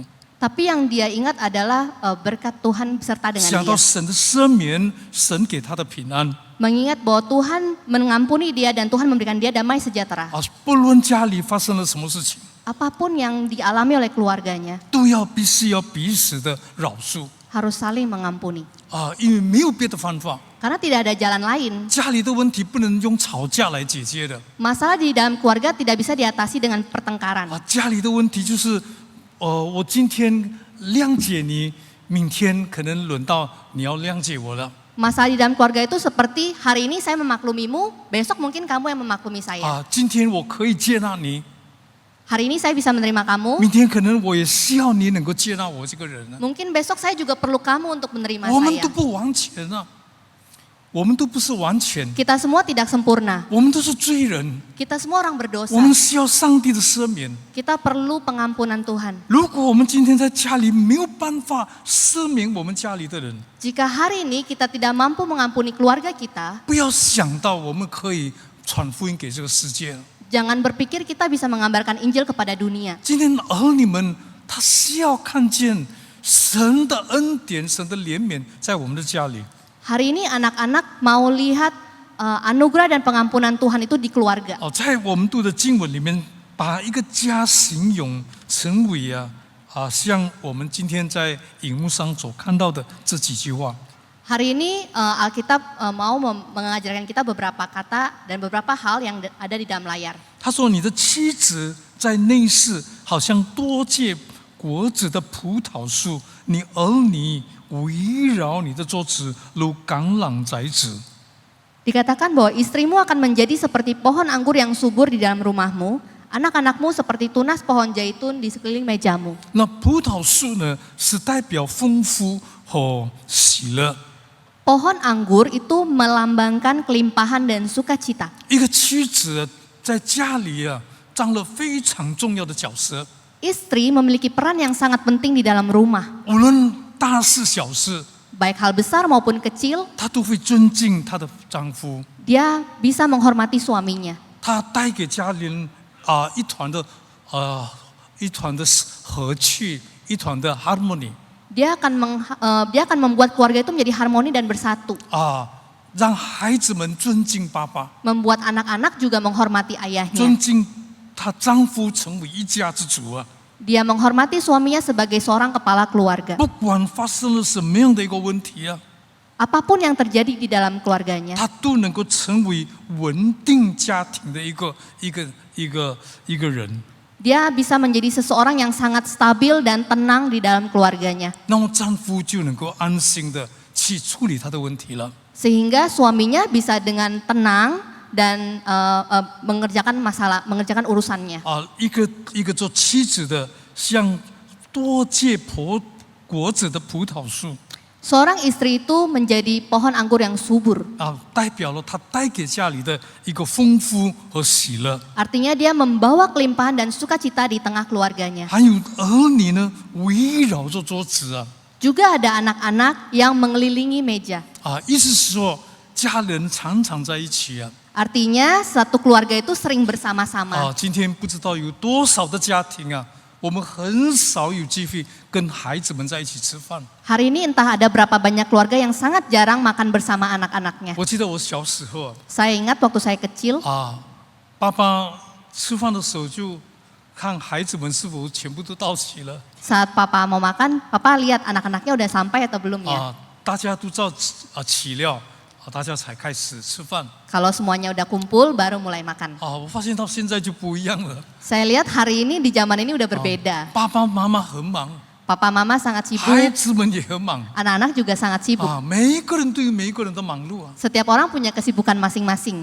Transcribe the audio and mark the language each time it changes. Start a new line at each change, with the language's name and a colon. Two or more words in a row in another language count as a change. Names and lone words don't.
Indonesian: tapi yang dia ingat adalah berkat Tuhan beserta dengan
Chinese: 想到
Indonesian: dia.
Chinese: 神的赦免，神给他的平安
Indonesian: Mengingat bahwa Tuhan mengampuni dia dan Tuhan memberikan dia damai sejahtera.
Chinese: 不论家里发生了什么事情，
Indonesian: Apapun yang dialami oleh keluarganya,
Chinese: 都必须要彼此的饶恕
Indonesian: harus saling mengampuni.
Chinese: 因为没有别的方法，
Indonesian: Karena tidak ada jalan lain.
Chinese: 家里的问题不能用吵架来解决的
Indonesian: Masalah di dalam keluarga tidak bisa diatasi dengan pertengkaran.
Chinese: 家里的问题就是我今天谅解你，明天可能轮到你要谅解我了。
Indonesian: Masalah di dalam keluarga itu seperti hari ini saya memaklumimu, besok mungkin kamu yang memaklumi saya.
Chinese: 今天我可以接纳你，
Indonesian: Hari ini saya bisa menerima kamu,
Chinese: 明天可能我也需要你能够接纳我这个人。
Indonesian: mungkin besok saya juga perlu kamu untuk menerima
Chinese: 我们
Indonesian: saya.
Chinese: 都不往前我我们都不是完全，
Indonesian: Kita semua tidak sempurna.
Chinese: 我们都是罪人，
Indonesian: Kita semua orang berdosa.
Chinese: 我们需要上帝的赦免。
Indonesian: Kita perlu pengampunan Tuhan.
Chinese: 如果我们今天在家里没有办法赦免我们家里的人，
Indonesian: Jika hari ini kita tidak mampu mengampuni keluarga kita,
Chinese: 不要想到我们可以传福音给这个世界。
Indonesian: jangan berpikir kita bisa mengabarkan Injil kepada dunia.
Chinese: 今天儿女们，他需要看见神的恩典、神的怜悯在我们的家里。
Indonesian: Hari ini anak-anak mau lihat anugerah dan pengampunan Tuhan itu di keluarga.
Chinese: 在我们读的经文里面，把一个家形容成为像我们今天在荧幕上所看到的这几句话。
Indonesian: Hari ini Alkitab mau mengajarkan kita beberapa kata dan beberapa hal yang ada di dalam layar.
Chinese: 他说：“你的妻子在内室，好像多结果子的葡萄树；你儿女围绕你的桌子，如橄榄摘子。”
Indonesian: Dikatakan bahwa istrimu akan menjadi seperti pohon anggur yang subur di dalam rumahmu, anak-anakmu seperti tunas pohon zaitun di sekeliling mejamu.
Chinese: 那葡萄树呢，是代表丰富和喜乐。
Indonesian: Pohon anggur itu melambangkan kelimpahan dan sukacita.
Chinese: 一个妻子在家里占了非常重要的角色，
Indonesian: Istri memiliki peran yang sangat penting di dalam rumah.
Chinese: 无论大事小事，
Indonesian: Baik hal besar maupun kecil,
Chinese: 她都会尊敬她的丈夫，
Indonesian: dia bisa menghormati suaminya.
Chinese: 她带给家人一团的和气，一团的 harmony。
Indonesian: Dia akan membuat keluarga itu menjadi harmoni dan bersatu.
Chinese: 让孩子们尊敬爸爸，
Indonesian: Membuat anak-anak juga menghormati ayahnya.
Chinese: 尊敬她丈夫成为一家之主啊！
Indonesian: Dia menghormati suaminya sebagai seorang kepala keluarga.
Chinese: 不管发生了什么样的一个问题啊，
Indonesian: Apapun yang terjadi di dalam keluarganya,
Chinese: 她都能够成为稳定家庭的一个人。
Indonesian: dia bisa menjadi seseorang yang sangat stabil dan tenang di dalam keluarganya.
Chinese: 那么丈夫就能够安心的去处理他的问题了。
Indonesian: Sehingga suaminya bisa dengan tenang dan mengerjakan urusannya.
Chinese: 一个做妻子的，像多结果子的葡萄树
Indonesian: Seorang istri itu menjadi pohon anggur yang subur.
Chinese: 代表了他带给家里的一个丰富和喜乐。
Indonesian: Artinya dia membawa kelimpahan dan sukacita di tengah keluarganya.
Chinese: 还有儿女呢，围绕着桌子啊，
Indonesian: Juga ada anak-anak yang mengelilingi meja.
Chinese: 意思是说家人常常在一起啊。
Indonesian: Artinya satu keluarga itu sering bersama-sama.
Chinese: 今天不知道有多少的家庭啊，我们很少有机会跟孩子们在一起吃饭。
Indonesian: Hari ini entah ada berapa banyak keluarga yang sangat jarang makan bersama anak-anaknya.
Chinese: 我记得我小时候
Indonesian: Saya ingat waktu saya kecil,
Chinese: 爸爸吃饭的时候就看孩子们是否全部都到齐了
Indonesian: saat papa mau makan, papa lihat anak-anaknya udah sampai atau belum ya.
Chinese: 大家都照齐了大家才开始吃饭
Indonesian: Kalau semuanya udah kumpul, baru mulai makan.
Chinese: 我发现到现在就不一样了
Indonesian: Saya lihat hari ini di zaman ini udah berbeda.
Chinese: 爸爸妈妈很忙
Indonesian: Papa mama sangat
Chinese: 孩
Indonesian: sibuk,
Chinese: 子们也很忙
Indonesian: anak-anak juga sangat sibuk.
Chinese: 每一个人都有每一个人的忙碌
Indonesian: Setiap orang punya kesibukan masing-masing.